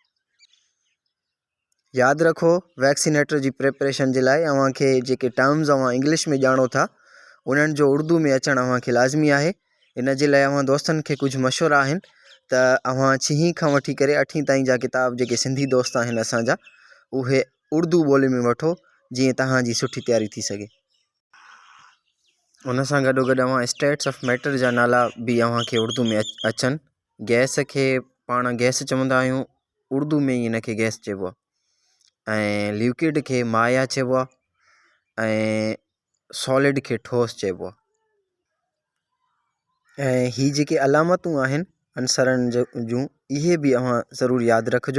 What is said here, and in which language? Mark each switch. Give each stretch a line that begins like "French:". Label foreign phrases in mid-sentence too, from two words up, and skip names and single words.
Sindhi: यादि रखो, वैक्सीनेटर जी प्रिपरेशन जे लाइ अव्हांखे जेके टर्म्स अव्हां इंग्लिश में ॼाणो था उन्हनि जो उर्दू में अचणु अव्हांखे लाज़मी आहे। इन जे लाइ अव्हां दोस्तनि खे कुझु मशवरा आहिनि त अव्हां 6 खां वठी करे 8 ताईं जा किताब जेके सिंधी दोस्त आहिनि असांजा, उहे उर्दू ॿोली में वठो जीअं तव्हांजी सुठी तयारी थी सघे। उन सां गॾोगॾु अव्हां
English: states of matter
Sindhi: जा नाला बि अव्हांखे उर्दू में अचनि। गैस खे पाण गैस चवंदा आहियूं, उर्दू में ई इन खे गैस चइबो आहे। ऐं लिक्विड खे माया चइबो आहे ऐं सॉलिड खे ठोस चइबो आहे। ऐं ही जेके अलामतूं आहिनि अंसरनि जूं, इहे बि अव्हां ज़रूरु यादि रखिजो।